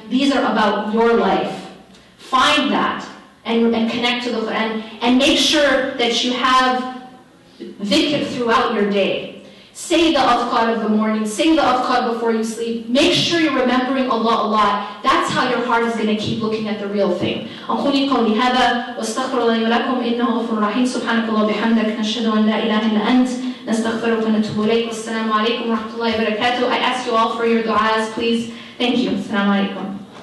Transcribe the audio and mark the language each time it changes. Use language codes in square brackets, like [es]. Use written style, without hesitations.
[en] These are about your life. Find that and connect to the Quran, and make sure that you have dhikr throughout your day. Say the adhkar of the morning, say the adhkar before you sleep. Make sure you're remembering Allah a lot. That's how your heart is going to keep looking at the real thing. [ar] أقول قولي هذا واستغفر الله ولكم إنه غفور رحيم. سبحانك اللهم وبحمدك نشهد أن لا إله إلا أنت نستغفرك ونتوب إليك. والسلام عليكم ورحمة الله وبركاته. [en] I ask you all for your du'as, please. Thank you. Assalamu alaikum.